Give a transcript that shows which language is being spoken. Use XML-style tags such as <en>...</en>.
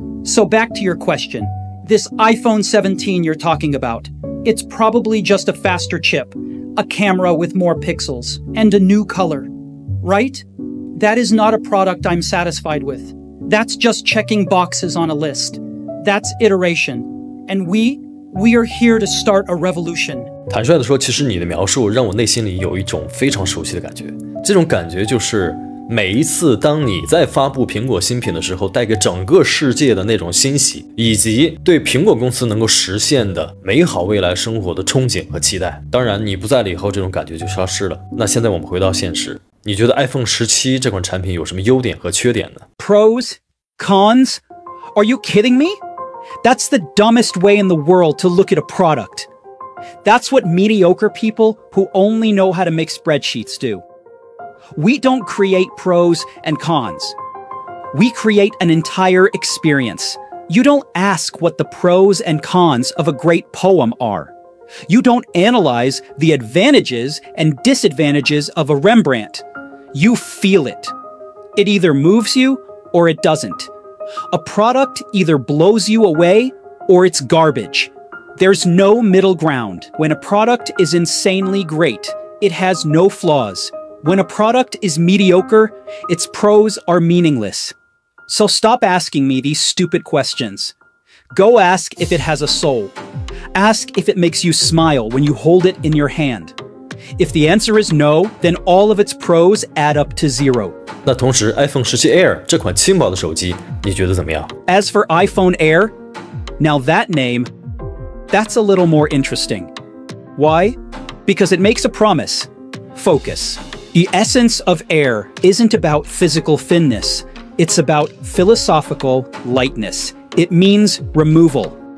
<en>So back to your question. This iPhone 17 you're talking about, it's probably just a faster chip, a camera with more pixels, and a new color. Right? That is not a product I'm satisfied with. That's just checking boxes on a list. That's iteration. And we are here to start a revolution.</en> <zh>坦率地说，其实你的描述让我内心里有一种非常熟悉的感觉。这种感觉就是每一次当你在发布苹果新品的时候，带给整个世界的那种欣喜，以及对苹果公司能够实现的美好未来生活的憧憬和期待。当然，你不在了以后，这种感觉就消失了。那现在我们回到现实，你觉得 iPhone 17这款产品有什么优点和缺点呢？</zh> <en>Pros? Cons? Are you kidding me? That's the dumbest way in the world to look at a product. That's what mediocre people who only know how to make spreadsheets do. We don't create pros and cons. We create an entire experience. You don't ask what the pros and cons of a great poem are. You don't analyze the advantages and disadvantages of a Rembrandt. You feel it. It either moves you or it doesn't. A product either blows you away or it's garbage. There's no middle ground. When a product is insanely great, it has no flaws. When a product is mediocre, its pros are meaningless. So stop asking me these stupid questions. Go ask if it has a soul. Ask if it makes you smile when you hold it in your hand. If the answer is no, then all of its pros add up to 0.</en> <zh>那同时 iPhone 17 Air 这款轻薄的手机，你觉得怎么样？</zh> <en>As for iPhone Air, now that name, that's a little more interesting. Why? Because it makes a promise. Focus. The essence of Air isn't about physical thinness. It's about philosophical lightness. It means removal.</en>